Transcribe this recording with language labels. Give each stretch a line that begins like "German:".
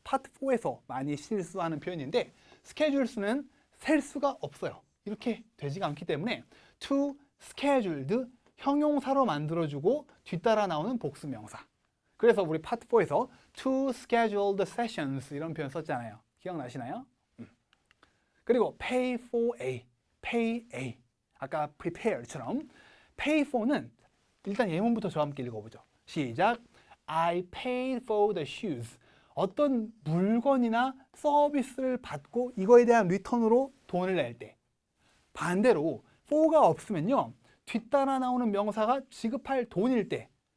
Korean: 파트 4에서 많이 실수하는 표현인데 schedules는 셀 수가 없어요. 이렇게 되지가 않기 때문에 to scheduled 형용사로 만들어주고 뒤따라 나오는 복수명사. 그래서 우리 파트 4에서 to scheduled sessions 이런 표현 썼잖아요. 기억나시나요? 그리고 pay for A, pay A. 아까 prepare처럼 pay for는 일단 예문부터 저와 함께 읽어보죠. 시작.
English: I paid for the shoes.
Korean: 어떤 물건이나 서비스를 받고 이거에 대한 리턴으로 돈을 낼 때. 반대로 for가 없으면요. 뒤따라 나오는 명사가 지급할 돈일 때.